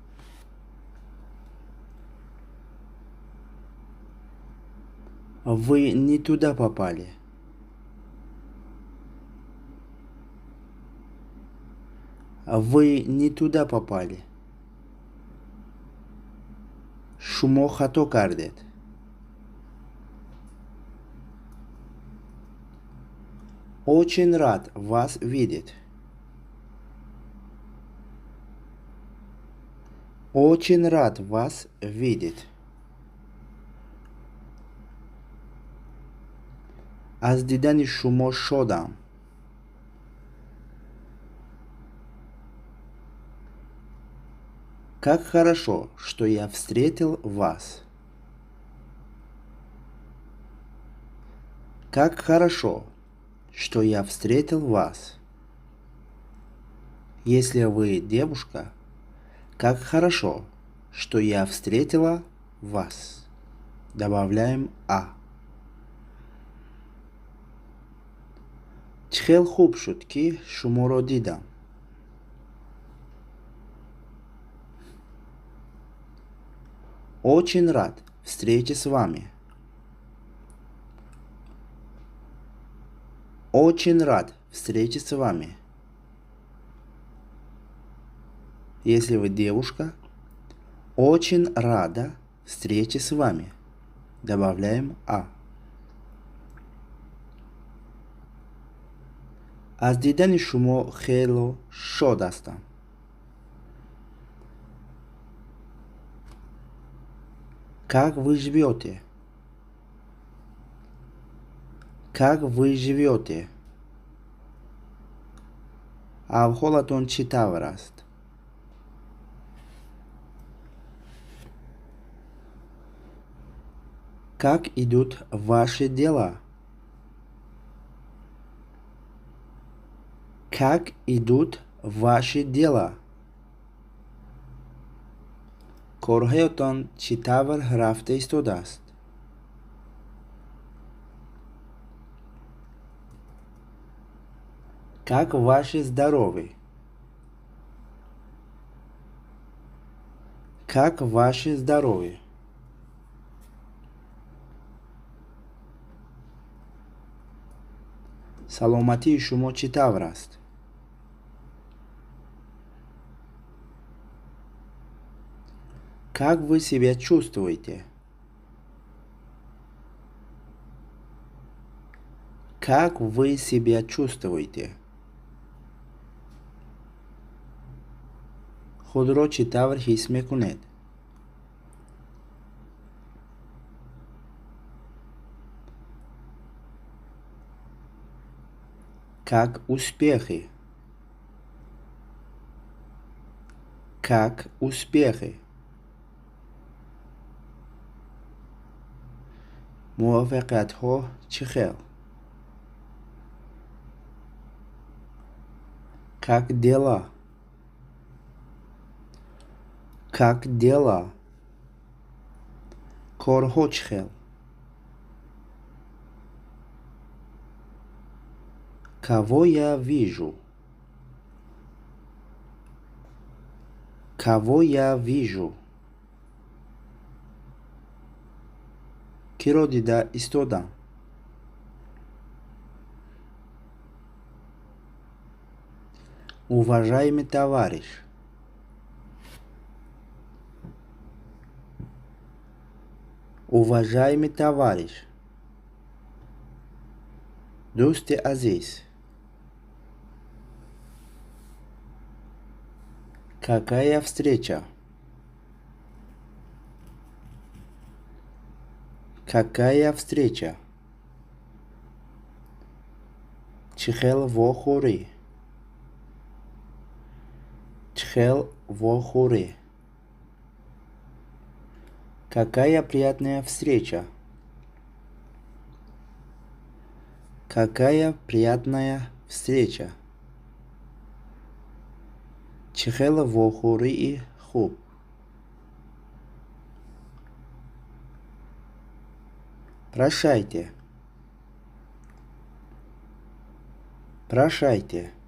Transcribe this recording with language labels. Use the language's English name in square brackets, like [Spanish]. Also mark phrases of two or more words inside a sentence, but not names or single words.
[Russian] Вы не туда попали. Вы не туда попали. [Tajik] Шумо хато кардед. [Russian] Очень рад вас видеть. Очень рад вас видеть. [Tajik] аз дидани шумо шодам. [Russian] Как хорошо, что я встретил вас. Как хорошо, что я встретил вас. Если вы девушка, как хорошо, что я встретила вас. Добавляем «а». [Tajik] چخیل خوب شد که شما را دیدم. [Russian] Очень рад встрече с вами. Очень рад встрече с вами. Если вы девушка, очень рада встрече с вами. Добавляем «а». [Tajik] از دیدن شما خیلی شاد هستم. [Russian] Как вы живете? Как вы живете? [Tajik] Авхолатон чӣ тавр аст? [Russian] Как идут ваши дела? Как идут ваши дела? [Tajik] корҳоятон чӣ тавр рафта истодааст? [Russian] Как ваше здоровье? Как ваше здоровье? [Tajik] саломатии шумо чӣ тавр аст? [Russian] Как вы себя чувствуете? Как вы себя чувствуете? [Tajik] худро чӣ тавр ҳис мекунед? [Russian] Как успехи? Как успехи? [Tajik] муваффақиятҳо чӣ хел? [Russian] Как дела? Как дела? [Tajik] корҳо чӣ хел? [Russian] Каво я вижу. Кого я вижу? [Tajik] Киро дида истодам? [Russian] Уважаемый товарищ. Уважаемый товарищ. [Tajik] Дӯсти азиз. [Russian] Какая встреча? Какая встреча? [Tajik] Чӣ хел вохӯрӣ? Чӣ хел вохӯрӣ? [Russian] Какая приятная встреча? Какая приятная встреча? [Tajik] Чӣ хел вохӯрии хуб? [Russian] Прощайте. Прощайте.